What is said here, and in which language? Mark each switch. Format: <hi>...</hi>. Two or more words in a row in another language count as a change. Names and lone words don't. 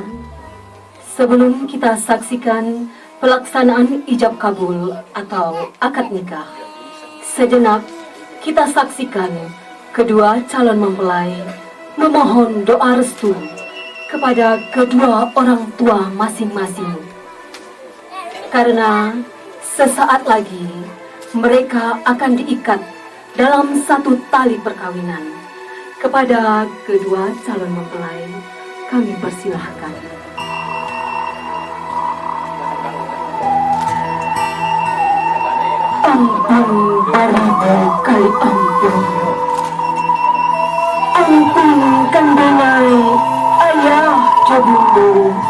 <id>Sebelum kita saksikan pelaksanaan ijab kabul atau akad nikah, sejenak kita saksikan kedua calon mempelai memohon doa restu kepada kedua orang tua masing-masing, karena sesaat lagi mereka akan diikat dalam satu tali perkawinan. Kepada kedua calon mempelai kami persilahkan.</id> <min>Ampun beribu kali ampun, ampunkan denai ayah jabundu,</min>